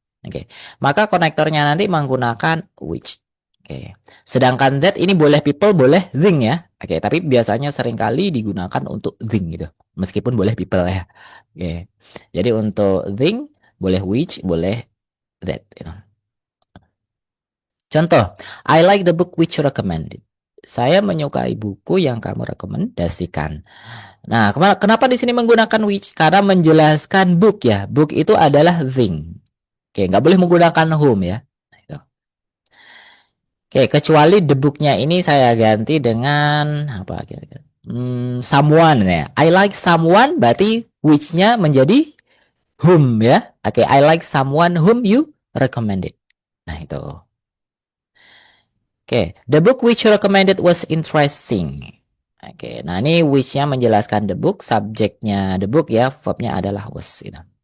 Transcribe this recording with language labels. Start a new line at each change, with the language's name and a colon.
Indonesian: Oke, maka konektornya nanti menggunakan which. Oke, sedangkan that ini boleh people, boleh thing ya. Oke, tapi biasanya seringkali digunakan untuk thing gitu. Meskipun boleh people ya. Oke. Jadi untuk thing boleh which, boleh that gitu.
English: Contoh, I like the book which you recommended.
Indonesian: Saya menyukai buku yang kamu rekomendasikan. Nah, kenapa di sini menggunakan which? Karena menjelaskan book ya. Book itu adalah thing. Oke, nggak boleh menggunakan whom ya. Gitu. Oke, kecuali the book-nya ini saya ganti dengan apa kira-kira? Someone ya.
English: I like someone
Indonesian: berarti which-nya menjadi whom ya.
English: Oke, I like someone whom you recommended.
Indonesian: Nah, itu.
English: Oke, the book which you recommended was interesting.
Indonesian: Oke, nah ini which-nya menjelaskan the book, subjeknya the book ya, verb-nya adalah was gitu.